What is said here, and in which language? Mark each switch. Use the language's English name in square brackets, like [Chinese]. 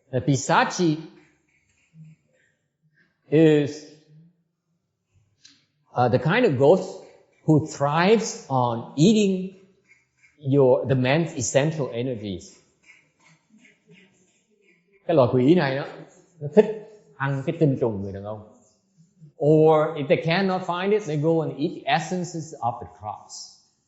[English] Pisachi is the kind of ghost who thrives on eating the man's essential energies. [Vietnamese] Cái loài quỷ này nó thích ăn cái tinh trùng người đàn ông. [English] Or if they cannot find it, they go and eat the essences of the crops.